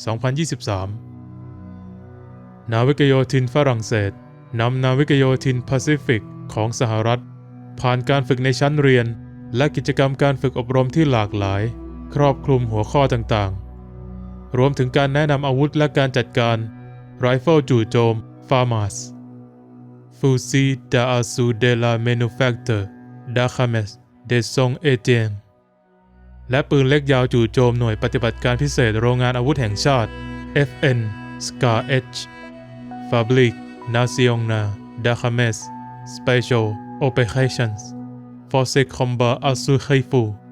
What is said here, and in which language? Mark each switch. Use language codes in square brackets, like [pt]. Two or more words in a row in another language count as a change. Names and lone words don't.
[th] 2023 นาวิกโยธินฝรั่งเศสนำนาวิกโยธินแปซิฟิกของสหรัฐผ่านการฝึกในชั้ นเรียนและกิจกรรมการฝึกอบรมที่หลากหลายครอบคลุมหัวข้อ ต่างๆรวมถึงการแนะนำอาวุธและการจัดการไรเฟิลจู่โจม FAMAS [fr] Fusil d'assaut de la Manufacture d'Armes de Saint-Étienne [th] และปืนเล็กยาวจู่โจมหน่วยปฏิบัติการพิเศษโรงงานอาวุธแห่งชาติ FN Scar H [fr] Fabrique Nationale d'Armes [en] Special Operations Forces Combat Assaut Rifle